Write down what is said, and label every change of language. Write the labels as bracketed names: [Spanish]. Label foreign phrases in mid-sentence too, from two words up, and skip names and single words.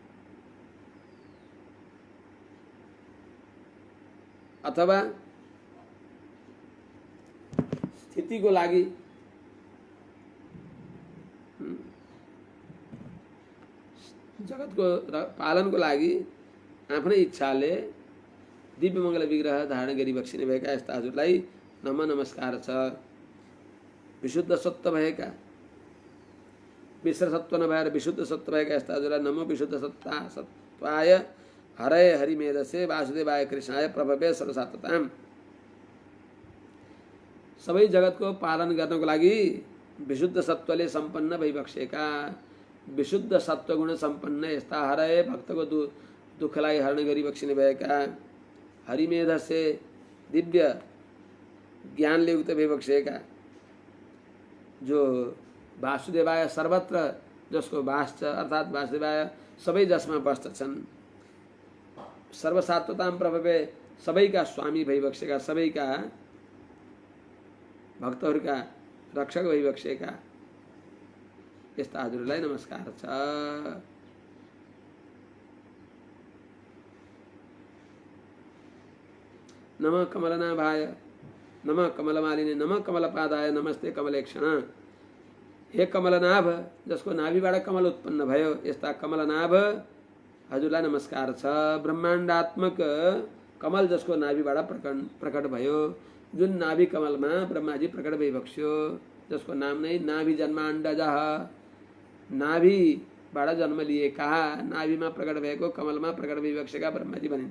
[Nepali] अथवा स्थितिको लागि जगतको पालनको लागि आफ्नै इच्छाले दिव्य मङ्गल विग्रह धारण गरिबक्सिने भएका यस्ता हजुरलाई नमस्कार छ। विशुद्ध सत्व भएका, मिश्र सत्व नभएर विशुद्ध सत्व भएका यस्ता हजुरलाई [Sanskrit] नमो विशुद्ध सत्वाय हरय हरिमेधसे वासुदेवाय कृष्णाय प्रभवे सर्वसात्वताम्। [Nepali] सबै जगतको पालन गर्नको लागि विशुद्ध सत्वले सम्पन्न भइबक्सेका विशुद्ध सत्वगुण सम्पन्न यस्ता हरय भक्तको दुःखलाई हरण गरिबक्सिने भएका हरिमेधसे दिव्य ज्ञानले युक्त भइबक्सेका जो वासुदेवाय सर्वत्र जसको वास छ अर्थात वासुदेवाय सबै जसमा बस्दछन् [Sanskrit] सर्वसात्वताम् प्रभवे [Nepali] सबैका स्वामी भइबक्सेका सबैका भक्तहरूका रक्षक भइबक्सेका यस्ता हजुरलाई नमस्कार छ। [Sanskrit] नमः कमलनाभाय नमः कमलमालिने नमः कमलपादाय नमस्ते कमलेक्षण। [Nepali] हे कमलनाभ जसको नाभिबाट कमल उत्पन्न भयो यस्ता कमलनाभ हजुरलाई नमस्कार छ। ब्रह्माण्डात्मक कमल जसको नाभिबाट प्रकट भयो जुन नाभि कमलमा ब्रह्माजी प्रकट भइबक्स्यो जसको नाम नै नाभि जन्माण्डजः नाभिबाट जन्म लिएका नाभिमा प्रकट भएको कमलमा प्रकट भइबक्सेका ब्रह्माजी भनिन्छ।